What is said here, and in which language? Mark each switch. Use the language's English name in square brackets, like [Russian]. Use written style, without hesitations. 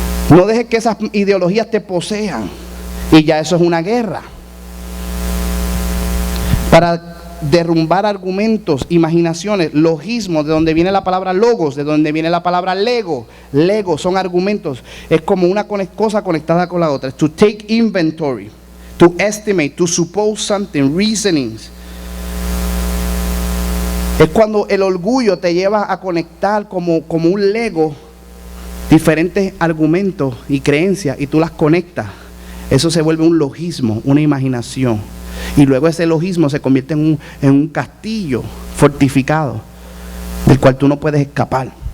[Spanish] No dejes que esas ideologías te posean. Y ya eso es una guerra. Para derrumbar argumentos, imaginaciones, logismos, de donde viene la palabra logos, de donde viene la palabra lego. Lego son argumentos. Es como una cosa conectada con la otra. [English] To take inventory, to estimate, to suppose something, reasonings. [Spanish] Es cuando el orgullo te lleva a conectar como un lego diferentes argumentos y creencias y tú las conectas. Eso se vuelve un logismo, una imaginación. Y luego ese logismo se convierte en un castillo fortificado del cual tú no puedes escapar.